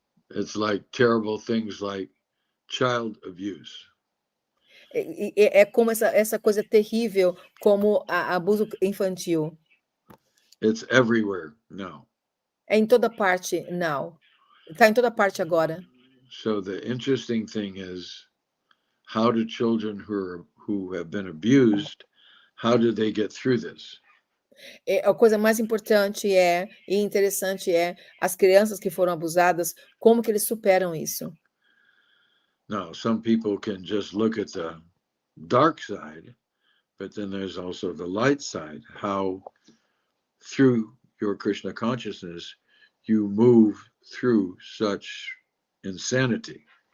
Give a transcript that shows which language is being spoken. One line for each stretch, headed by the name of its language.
English: It's like terrible things like child abuse.
Portuguese: É como essa coisa terrível como abuso infantil.
English: It's everywhere now.
Portuguese: É em toda parte
English: now.
Portuguese: Está em toda parte agora.
English: So the interesting thing is, how do children who have been abused, how do they get through this?
Portuguese: A coisa mais importante e interessante as crianças que foram abusadas, como que eles superam isso?
English: Now, some people can just look at the dark side, but then there's also the light side, how through your Krishna consciousness, you move through such insanity.